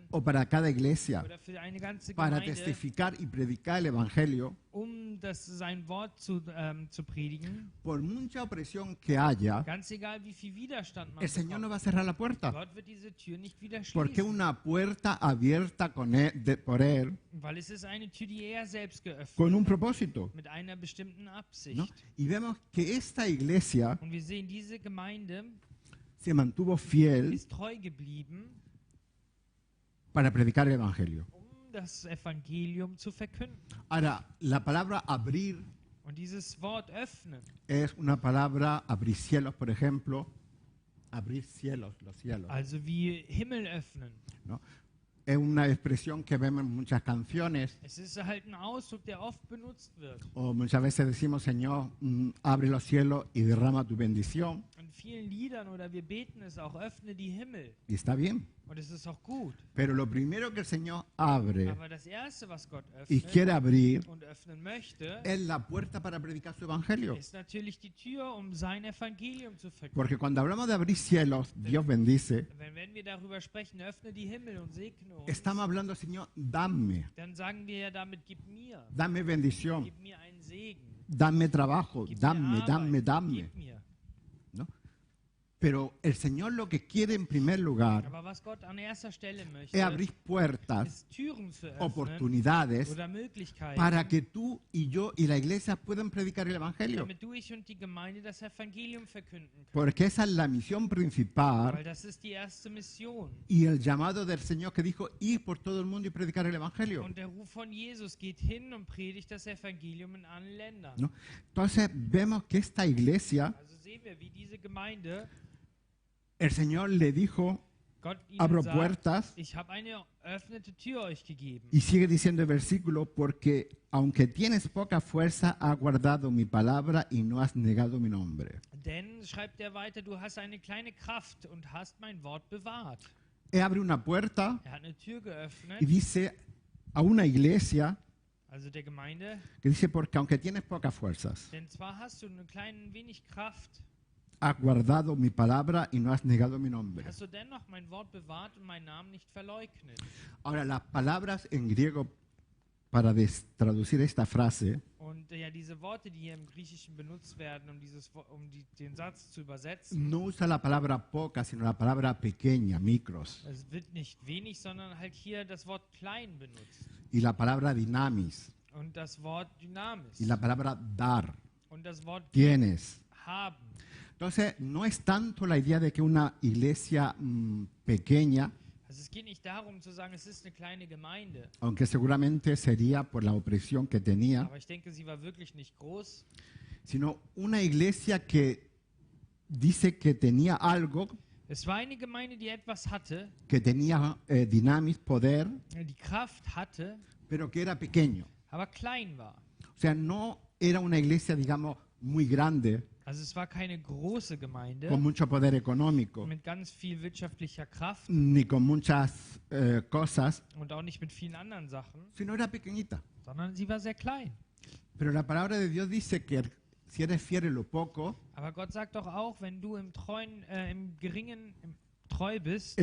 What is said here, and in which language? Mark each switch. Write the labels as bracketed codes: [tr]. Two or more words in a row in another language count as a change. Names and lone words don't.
[es] o para cada iglesia, [de] oder für eine ganze [es] para [de] Gemeinde, [es] testificar y predicar el Evangelio, [de] sein Wort zu predigen, [es] por mucha opresión que haya, [de] ganz egal wie viel Widerstand man [es] el Señor no [de] bekommt, [es] va a cerrar la puerta. [de] Gott wird diese Tür nicht wieder [es] Porque [de] schließen, [es] una puerta abierta con por Él, [de] weil es ist eine Tür, die er selbst geöffnet [es] con un [de] hat, [es] propósito. [de] mit einer bestimmten Absicht. [es] ¿No? Y vemos que esta iglesia [de] Und wir sehen, diese Gemeinde [es] se mantuvo fiel [de] ist treu geblieben, [es] para predicar el Evangelio. [de] um das Evangelium zu verkünden. [es] Ahora, la palabra abrir [de] Und dieses Wort öffnen [es] es una palabra, abrir cielos, por ejemplo, abrir cielos, los cielos, [de] also wie Himmel öffnen. [es] ¿no? Es una expresión que vemos en muchas canciones, [de] Es ist halt ein Ausdruck, der oft benutzt wird. [es] o muchas veces decimos, Señor, abre los cielos y derrama tu bendición, [de] In vielen Liedern oder wir beten es auch, öffne die Himmel. [es] y está bien. [de] Und es ist auch gut. [es] Pero lo primero que el Señor abre [de] Aber das Erste, was Gott [es] y [de] öffnet [es] quiere abrir [de] und öffnen möchte, [es] es la puerta para predicar su Evangelio. [de] ist natürlich die Tür, um sein Evangelium zu verkünden. [es] Porque cuando hablamos de abrir cielos, Dios bendice, [de] Wenn wir darüber sprechen, öffne die Himmel und segne uns, [es] estamos hablando, Señor, dame, [de] dann sagen wir ja damit, gib [es] dame bendición, [de] mir einen Segen, [es] dame trabajo, [de] gib [es] dame, [de] mir Arbeit, [es] dame, dame. [de] gib mir. [es] ¿No? Pero el Señor lo que quiere en primer lugar [de] Aber was Gott an erster Stelle möchte, [es] es abrir puertas, [de] ist Türen zu öffnen [es] oportunidades [de] oder Möglichkeiten, [es] para que tú y yo y la iglesia puedan predicar el Evangelio. [de] damit du, ich und die Gemeinde das Evangelium verkünden können. [es] Porque esa es la misión principal [de] Weil das ist die erste Mission. [es] y el llamado del Señor que dijo ir por todo el mundo y predicar el Evangelio. [de] Und der Ruf von Jesus geht hin und predigt das Evangelium in allen Ländern. [es] ¿No? Entonces vemos que esta iglesia, [de] Also sehen wir, wie diese Gemeinde, [es] el Señor le dijo, [de] Gott ihnen [es] abro [de] sagt, [es] puertas. [de] ich habe eine eröffnete Tür euch gegeben. [es] Y sigue diciendo el versículo, porque aunque tienes poca fuerza, has guardado mi palabra y no has negado mi nombre. [de] Denn, schreibt er weiter, du hast eine kleine Kraft und hast mein Wort bewahrt. [es] Él abre una puerta [de] Er hat eine Tür geöffnet, [es] y dice a una iglesia [de] also der Gemeinde, [es] que dice, porque aunque tienes pocas fuerzas, [de] denn zwar hast du ein klein wenig Kraft, [es] has guardado mi palabra y no has negado mi nombre. [de] hast du dennoch mein Wort bewahrt und meinen Namen nicht verleugnet. [es] Ahora, las palabras en griego para traducir esta frase [de] Und ja, diese Worte, die hier im Griechischen benutzt werden, den Satz zu übersetzen, [es] no usa la palabra poca, sino la palabra pequeña, micros, [de] es wird nicht wenig, sondern halt hier das Wort klein benutzt. [es] y la palabra dynamis, [de] Und das Wort Dynamis. [es] y la palabra dar, [de] Und das Wort [es] tienes. [de] haben. [es] Entonces, no es tanto la idea de que una iglesia pequeña, [de] Also es geht nicht darum zu sagen, es ist eine kleine Gemeinde. [es] aunque seguramente sería por la opresión que tenía, [de] Aber ich denke, sie war wirklich nicht groß. [es] sino una iglesia que dice que tenía algo, [de] Es war eine Gemeinde, die etwas hatte, [es] que tenía dynamis, poder, [de] die Kraft hatte, [es] pero que era pequeño. [de] aber klein war. [es] O sea, no era una iglesia, digamos, muy grande, [de] Also es war keine große Gemeinde [es] con mucho poder económico, [de] mit ganz viel wirtschaftlicher Kraft [es] ni con muchas cosas, [de] und auch nicht mit vielen anderen Sachen, [es] sino era pequeñita. [de] sondern sie war sehr klein. [es] Pero la palabra de Dios dice que si eres fiel en lo poco, [de] Aber Gott sagt doch auch, wenn du im Geringen treu bist,